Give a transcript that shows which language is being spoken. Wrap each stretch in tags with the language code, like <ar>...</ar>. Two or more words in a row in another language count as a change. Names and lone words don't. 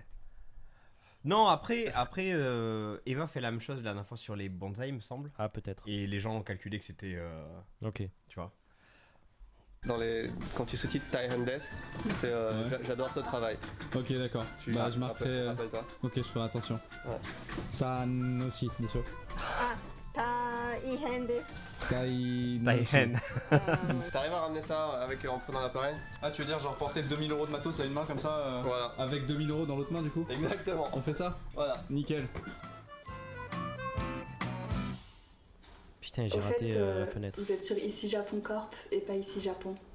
<fr>Non, après Eva fait la même chose la dernière fois sur les bonsaïs, il me semble. Ah peut-être. Et les gens ont calculé que c'était. Ok. Tu vois. Quand tu sous-titres</fr> <ja>大変です,</ja> <fr>j'adore ce travail. Ok, d'accord. Bah, je marquerai. Rappelle-toi. Ok, je ferai attention. Ouais. Tan aussi, bien sûr.</fr> <ja>大変です Tai. Taihen.</ja> <fr>T'arrives à ramener ça en prenant l'appareil? Ah, tu veux dire, genre porter 2000 € de matos à une main comme ça, Voilà. avec 2000 € dans l'autre main du coup? Exactement. On fait ça? Voilà. Nickel. Putain j'ai Au raté fait, la fenêtre. vous êtes sur Ici Japon Corp et pas Ici Japon.</fr>